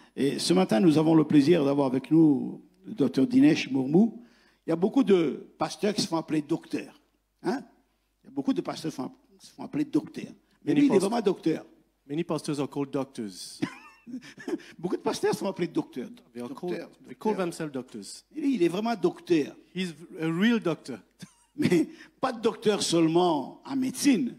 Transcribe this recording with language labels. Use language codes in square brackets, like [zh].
[fr] Et ce matin, nous avons le plaisir d'avoir avec nous le docteur Dinesh Murmu. Il y a beaucoup de pasteurs qui se font appeler docteurs. Hein? Il y a beaucoup de pasteurs qui se font appeler docteurs. Mais lui, il est vraiment docteur. [en] Many pastors are called doctors. [fr] Beaucoup de pasteurs sont appelés docteurs. [en] They call themselves doctors. [fr] Et lui, il est vraiment docteur. [en] He's a real doctor. [fr] Mais pas de docteur seulement en médecine.